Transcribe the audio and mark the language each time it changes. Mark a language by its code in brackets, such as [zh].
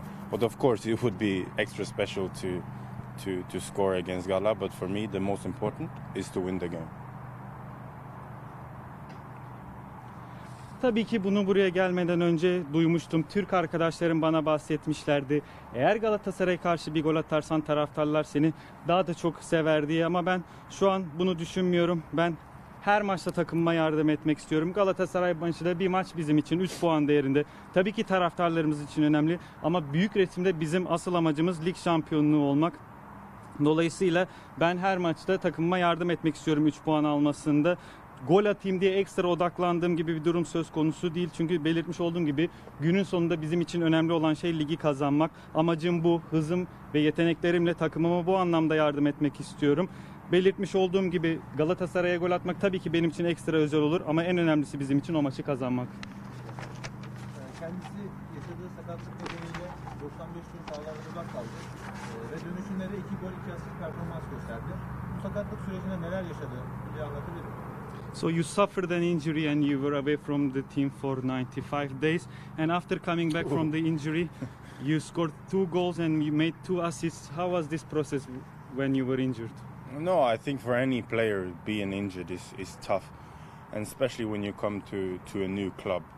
[en] But of course, it would be extra special to score against Gala. But for me, the most important is to win the game. [tr] Tabii ki bunu buraya gelmeden önce duymuştum. Türk arkadaşlarım bana bahsetmişlerdi. Eğer Galatasaray'a karşı bir gol atarsan taraftarlar seni daha da çok sever diye. Ama ben şu an bunu düşünmüyorum. Ben her maçta takımıma yardım etmek istiyorum. Galatasaray maçı da bir maç bizim için 3 puan değerinde. Tabii ki taraftarlarımız için önemli. Ama büyük resimde bizim asıl amacımız lig şampiyonluğu olmak. Dolayısıyla ben her maçta takımıma yardım etmek istiyorum 3 puan almasında. Gol atayım diye ekstra odaklandığım gibi bir durum söz konusu değil. Çünkü belirtmiş olduğum gibi günün sonunda bizim için önemli olan şey ligi kazanmak. Amacım bu. Hızım ve yeteneklerimle takımıma bu anlamda yardım etmek istiyorum. Belirtmiş olduğum gibi Galatasaray'a gol atmak tabii ki benim için ekstra özel olur. Ama en önemlisi bizim için o maçı kazanmak. Kendisi yaşadığı sakatlık nedeniyle 95 gün sahalardan uzak kaldı. Ve dönüşünde de 2 gol 2 asist performans gösterdi. Bu sakatlık sürecinde neler yaşadı? Bir anlatabilir miyim? [en] So you suffered an injury and you were away from the team for 95 days. And after coming back from the injury, you scored 2 goals and you made 2 assists. How was this process when you were injured? No, I think for any player, being injured is tough, and especially when you come to a new club.